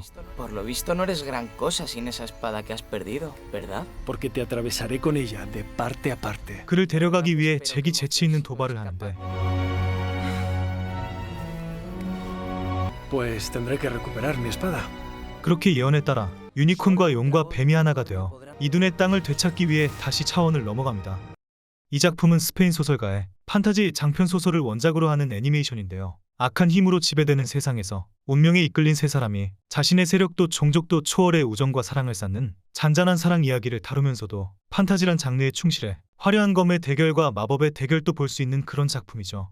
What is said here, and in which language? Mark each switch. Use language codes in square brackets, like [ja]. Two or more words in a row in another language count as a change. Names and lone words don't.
[es] Por lo visto no eres gran cosa sin esa espada que has perdido, ¿verdad? Porque te atravesaré con ella de parte a parte. [ko] 그를 데려가기 위해 잭이 재치 있는 도발을 하는데 [es] Pues tendré que recuperar mi espada. [ko] 그렇게 예언에 따라 유니콘과 용과 뱀이 하나가 되어 이둔의 땅을 되찾기 위해 다시 차원을 넘어갑니다. 이 작품은 스페인 소설가의 판타지 장편 소설을 원작으로 하는 애니메이션인데요. 악한 힘으로 지배되는 세상에서 운명에 이끌린 세 사람이 자신의 세력도 종족도 초월의 우정과 사랑을 쌓는 잔잔한 사랑 이야기를 다루면서도 판타지란 장르에 충실해 화려한 검의 대결과 마법의 대결도 볼 수 있는 그런 작품이죠.